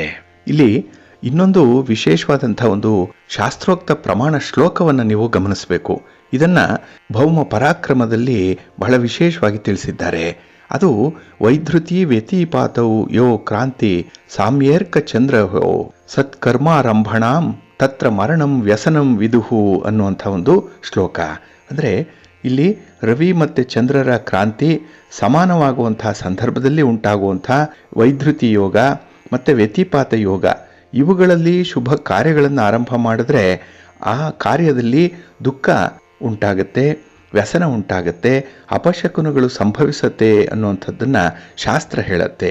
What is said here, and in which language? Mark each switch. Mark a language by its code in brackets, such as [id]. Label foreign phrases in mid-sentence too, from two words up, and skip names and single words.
[kn] ಇಲ್ಲಿ ಇನ್ನೊಂದು ವಿಶೇಷವಾದಂಥ ಒಂದು ಶಾಸ್ತ್ರೋಕ್ತ ಪ್ರಮಾಣ ಶ್ಲೋಕವನ್ನು ನೀವು ಗಮನಿಸಬೇಕು. ಇದನ್ನು ಭೌಮ ಪರಾಕ್ರಮದಲ್ಲಿ ಬಹಳ ವಿಶೇಷವಾಗಿ ತಿಳಿಸಿದ್ದಾರೆ. [sa] ಅದು ವೈಧೃತಿ ವ್ಯತಿಪಾತವು ಯೋ ಕ್ರಾಂತಿ ಸಾಮ್ಯೇರ್ಕ ಚಂದ್ರಹೋ ಸತ್ಕರ್ಮಾರಂಭಣಾಂ ತತ್ರ ಮರಣಂ ವ್ಯಸನಂ ವಿದುಹು [kn] ಅನ್ನುವಂಥ ಒಂದು ಶ್ಲೋಕ. ಅಂದರೆ ಇಲ್ಲಿ ರವಿ ಮತ್ತು ಚಂದ್ರರ ಕ್ರಾಂತಿ ಸಮಾನವಾಗುವಂತಹ ಸಂದರ್ಭದಲ್ಲಿ ಉಂಟಾಗುವಂಥ ವೈಧೃತಿ ಯೋಗ ಮತ್ತು ವ್ಯತಿಪಾತ ಯೋಗ, ಇವುಗಳಲ್ಲಿ ಶುಭ ಕಾರ್ಯಗಳನ್ನು ಆರಂಭ ಮಾಡಿದ್ರೆ ಆ ಕಾರ್ಯದಲ್ಲಿ ದುಃಖ ಉಂಟಾಗತ್ತೆ, ವ್ಯಸನ ಉಂಟಾಗತ್ತೆ, ಅಪಶಕುನಗಳು ಸಂಭವಿಸುತ್ತೆ ಅನ್ನುವಂಥದ್ದನ್ನು ಶಾಸ್ತ್ರ ಹೇಳುತ್ತೆ.